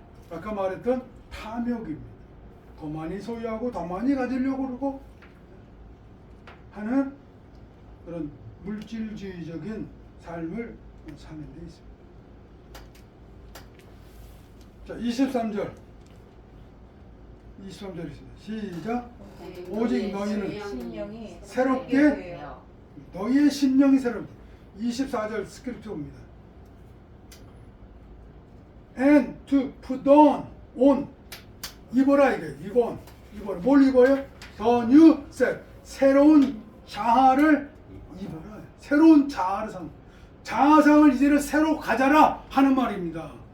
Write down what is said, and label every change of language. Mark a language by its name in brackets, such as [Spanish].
[Korean] 아까 말했던 탐욕입니다. 더 많이 소유하고 더 많이 가지려고 그러고 하는 그런 물질주의적인 삶을 사는 데 있습니다. 자, 23절 있습니다. 시작. 오직 너희는 새롭게 너희의 심령이 새롭게. 24절 스크립트입니다. [English] And to put on [Korean] 입어라 이게. 입어라. 뭘 입어요? [English] The new self. [Korean] 새로운 자아를 입어라. 새로운 자아를 자아상을 이제는 새로 가져라 하는 말입니다.